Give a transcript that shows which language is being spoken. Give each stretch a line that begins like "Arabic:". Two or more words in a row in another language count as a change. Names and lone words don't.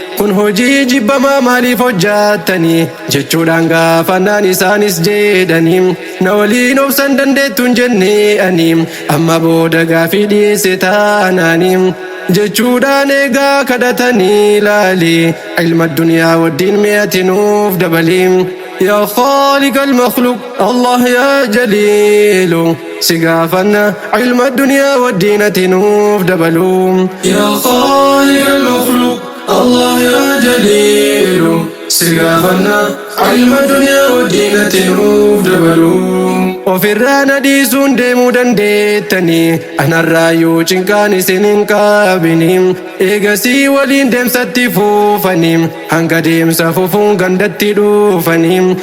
Oromo: Kun hojii jibbamaa maaliif hojjaattani?" Jechuudhaan gaafannaan isaanis jedhani. "Na waliin obsan dandeettu hin jenne ani. Amma booda gaafii dhiyeesse taanaani." Jechuudhaan eegaa kadhatanii ilaali. Ilma duniyaa waddiin mi'ate nuuf dabali.
Arabic: "يا خالق المخلوق، الله يا جليل."
Oromo: Si gaafanna ilma duniyaa waddiin ati nuuf dabalu.
Arabic: "يا خالق المخلوق، الله يا جليل."
Oromo: Si gaafanna ilma duniyaa waddiin ati nuuf dabalu. Ofirraa na dhiisuun deemuu dandeettani. Anarraayyuu cinqaan isin hin qaabini. Eegasii waliin deemsatti fuufani. Hanga deemsa fufuun gandatti dhufani.